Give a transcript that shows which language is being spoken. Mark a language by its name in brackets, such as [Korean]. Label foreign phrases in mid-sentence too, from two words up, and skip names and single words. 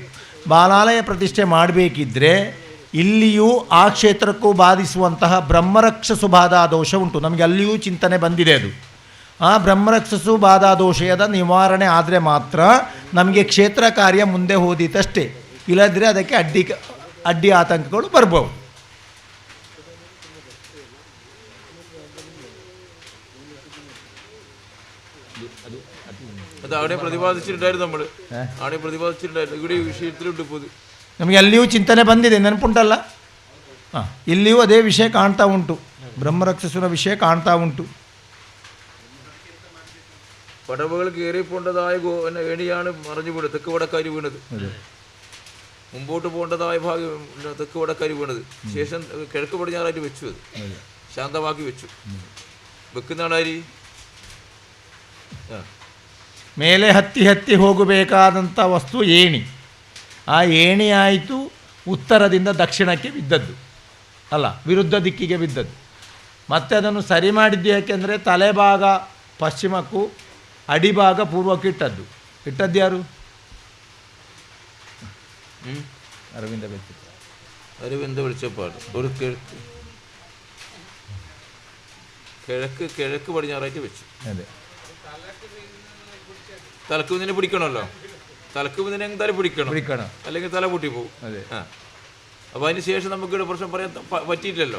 [Kannada] ಬಾಲಾಲಯ ಪ್ರತಿಷ್ಠೆ ಮಾಡಬೇಕಿದ್ರೆ ಇಲ್ಲಿಯೂ ಆ ಕ್ಷೇತ್ರಕ್ಕೂ ಬಾಧಿಸುವಂತಹ ಬ್ರಹ್ಮರಕ್ಷಸು ಬಾಧಾ ದೋಷ ಉಂಟು. ನಮಗೆ ಅಲ್ಲಿಯೂ ಚಿಂತನೆ ಬಂದಿದೆ. ಅದು ಆ ಬ್ರಹ್ಮರಕ್ಷಸು ಬಾಧಾ ದೋಷದ ನಿವಾರಣೆ ಆದರೆ ಮಾತ್ರ ನಮಗೆ ಕ್ಷೇತ್ರ ಕಾರ್ಯ ಮುಂದೆ ಹೋದೀತಷ್ಟೇ. ಇಲ್ಲದ್ರೆ ಅದಕ್ಕೆ ಅಡ್ಡಿ ಆತಂಕಗಳು ಬರ್ಬೋದು. [Malayalam] അത് അവിടെ പ്രതിപാദിച്ചിട്ടുണ്ടായിരുന്നു. നമ്മൾ അവിടെ പ്രതിപാദിച്ചിട്ടുണ്ടായിരുന്നു. ഇവിടെ ഈ വിഷയത്തിലുണ്ട്. ഇപ്പോൾ [Kannada] ನಮಗೆ ಅಲ್ಲಿಯೂ ಚಿಂತನೆ ಬಂದಿದೆ, ನೆನಪುಂಟಲ್ಲ? ಹಾಂ, ಇಲ್ಲಿಯೂ ಅದೇ ವಿಷಯ ಕಾಣ್ತಾ ಉಂಟು, ಬ್ರಹ್ಮರಕ್ಷಸುರ ವಿಷಯ ಕಾಣ್ತಾ ಉಂಟು. [Malayalam] പടവുകൾ കയറിപ്പോണ്ടതായ ഏണിയാണ് മറിഞ്ഞു വീണത്, തെക്ക് വടക്കാരി വീണത്. മുമ്പോട്ട് പോകേണ്ടതായ ഭാഗം തെക്ക് വടക്കാരി വീണത്. ശേഷം കിഴക്ക് പടിഞ്ഞാറായിട്ട് വെച്ചു. അത് ശാന്തമാക്കി വെച്ചു. വെക്കുന്നതാണാരി [Kannada] ಮೇಲೆ ಹತ್ತಿ ಹತ್ತಿ ಹೋಗಬೇಕಾದಂಥ ವಸ್ತು ಏಣಿ. ಆ ಏಣಿ ಆಯಿತು ಉತ್ತರದಿಂದ ದಕ್ಷಿಣಕ್ಕೆ ಬಿದ್ದದ್ದು ಅಲ್ಲ, ವಿರುದ್ಧ ದಿಕ್ಕಿಗೆ ಬಿದ್ದದ್ದು. ಮತ್ತೆ ಅದನ್ನು ಸರಿ ಮಾಡಿದ್ದು ಯಾಕೆಂದರೆ ತಲೆಭಾಗ ಪಶ್ಚಿಮಕ್ಕೂ ಅಡಿಭಾಗ ಪೂರ್ವಕ್ಕೆ ಇಟ್ಟದ್ದು ಯಾರು? ಅರವಿಂದ [Malayalam] വെളിച്ചപ്പാട് ഒരു കിഴക്ക് പടിഞ്ഞാറായിട്ട് വെച്ചു. അതെ, തലക്ക് മുന്നിനെ പിടിക്കണമല്ലോ, തലക്ക് മുന്നിനെ എന്തായാലും പിടിക്കണം, അല്ലെങ്കിൽ തല പൊട്ടി പോകും. അതെ. അപ്പോൾ അതിന് ശേഷം നമുക്ക് ഇവിടെ പ്രശ്നം പറയാൻ പറ്റിയിട്ടില്ലല്ലോ.